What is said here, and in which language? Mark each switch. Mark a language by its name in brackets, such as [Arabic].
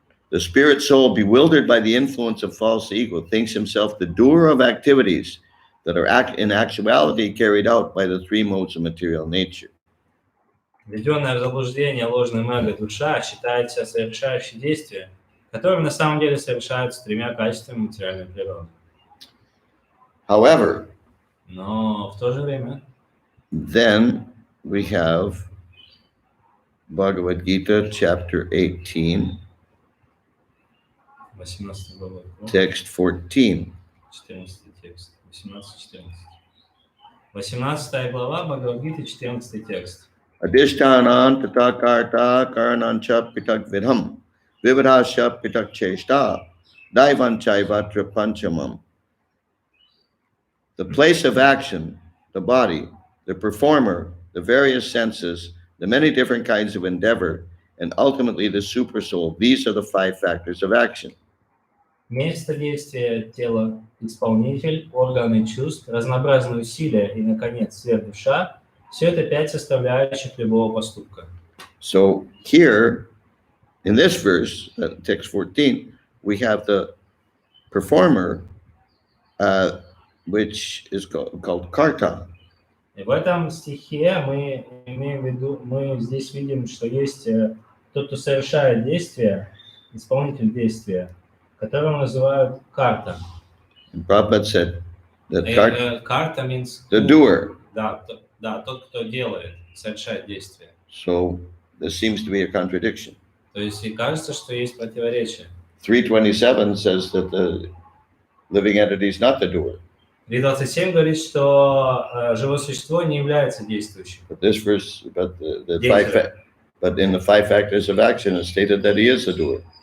[English] The spirit soul, bewildered by the influence of false ego, thinks himself the doer of activities that are in actuality carried out by the three modes of material nature. [Russian] Введенная в заблуждение ложным эго душа считает себя совершающей действия, которые на самом деле совершаются тремя качествами материальной природы. [English] However, [Russian] но в то же время, [English] then we have Bhagavad Gita chapter 18. [Russian] 18 глава. [English] text 14. [Russian] 14 текст. 18-14. 18 глава Бхагавад-гиты, 14 текст. [Sanskrit] Adishtanan tatakarta karanancha pitak vidham vividasya pitak cheshta daivanchaiva tripanchamam. [English] The place of action, the body, the performer, the various senses, the many different kinds of endeavor, and ultimately the supersoul. These are the 5 factors of action. [Russian] Место действия, тело, исполнитель, органы чувств, разнообразные усилия и, наконец, свет душа – все это 5 составляющих любого поступка. [English] So here, in this verse, text 14, we have the performer, which is called karta. [Russian] И в этом стихе мы имеем в виду, мы здесь видим, что есть тот, кто совершает действие, исполнитель действия, которого называют карта. [English] And Prabhupada said that Карта means the doer. [Russian] Да, тот, кто делает, совершает действие. [English] So there seems to be a contradiction. [Russian] То есть и кажется, что есть противоречие. [English] 327 says that the living entity is not the doer. [Russian] 3.27 говорит, что живое существо не является действующим. [English] But this verse, but in the 5 factors of action, it's stated that he is the doer.